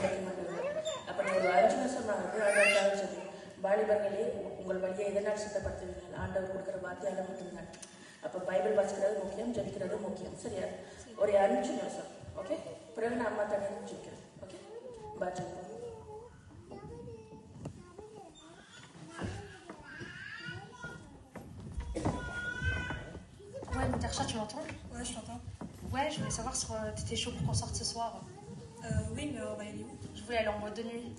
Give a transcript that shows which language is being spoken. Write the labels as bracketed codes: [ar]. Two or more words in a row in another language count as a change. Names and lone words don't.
[ta] அப்போ நீ ஒரு 5 நிமிஷம் ஆகுது ஆண்டவருக்காக ஜெபி. வாலிபர்களே உங்கள் வழியை எதனால் சுத்தப்படுத்துவீர்கள்? ஆண்டவர் கொடுக்குற வார்த்தையால் மட்டும்தான். அப்போ பைபிள் வாசிக்கிறது முக்கியம், ஜெபிக்கிறது முக்கியம். சரியா? ஒரு 5 நிமிஷம். ஓகே, பிறகு நான் அம்மா தண்ணி ஜெபிக்கிறேன். [en] okay, bye. [fr] Ouais, Natacha, tu m'entends? Ouais, je t'entends. Ouais, je voulais savoir si t'étais chaud pour qu'on sorte ce soir. Oui, mais on va y aller où? Je voulais aller en boîte de nuit.